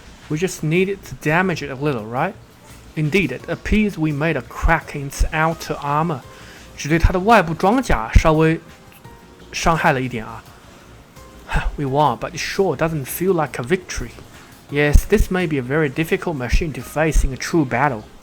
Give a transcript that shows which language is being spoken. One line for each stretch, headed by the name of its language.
English: We just needed to damage it a little, right? Indeed, it appears we made a crack in its outer armor.
Chinese: 只对它的外部装甲稍微伤害了一点啊。
English: We won, but it sure doesn't feel like a victory. Yes, this may be a very difficult machine to face in a true battle.